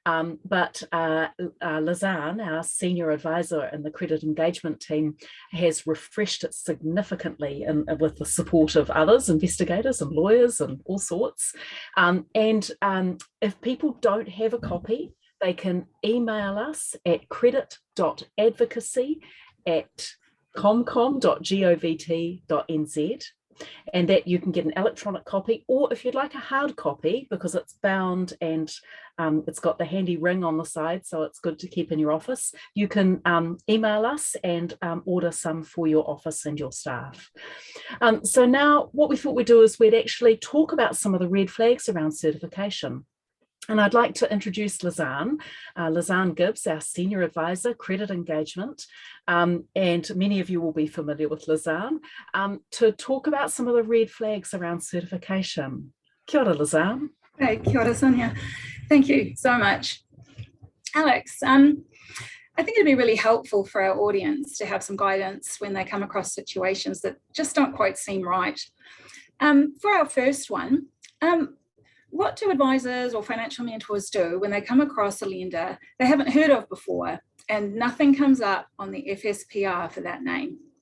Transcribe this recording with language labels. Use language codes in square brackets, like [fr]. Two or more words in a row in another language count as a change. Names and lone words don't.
[en] But Lizanne, our senior advisor in the credit engagement team, has refreshed it significantly with the support of others, investigators and lawyers and all sorts. If people don't have a copy, they can email us at credit.advocacy@comcom.govt.nz, and that you can get an electronic copy, or if you'd like a hard copy, because it's bound and it's got the handy ring on the side, so it's good to keep in your office, you can email us and order some for your office and your staff. So now what we thought we'd do is we'd actually talk about some of the red flags around certification. And I'd like to introduce Lizanne. Lizanne Gibbs, our Senior Advisor, Credit Engagement, and many of you will be familiar with Lizanne, to talk about some of the red flags around certification. [mi] Kia ora, Lizanne. Hey, kia ora, [en] Sonia. Thank you so much. Alex, I think it'd be really helpful for our audience to have some guidance when they come across situations that just don't quite seem right. For our first one, what do advisors or financial mentors do when they come across a lender they haven't heard of before and nothing comes up on the FSPR for that name?